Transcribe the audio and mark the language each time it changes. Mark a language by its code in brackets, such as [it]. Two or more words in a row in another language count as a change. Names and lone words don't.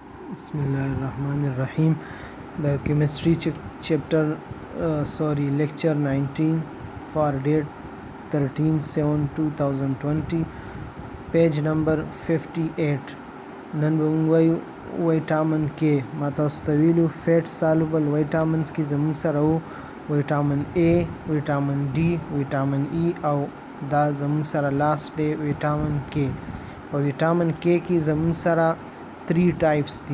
[ar] بسم الله الرحمن الرحيم. [en] The chemistry lecture 19 for date 13/7/2020, page number 58. [ps] نن به موږ وایو ویټامین کې ما تاسو ته ویلو [en] fat soluble vitamins [ps] کې زموږ سره وو ویټامین A، ویټامین D، ویټامین E او دا زموږ سره لاست دی ویټامین K. او ویټامین K کې زموږ سره 3 ټایپس دي.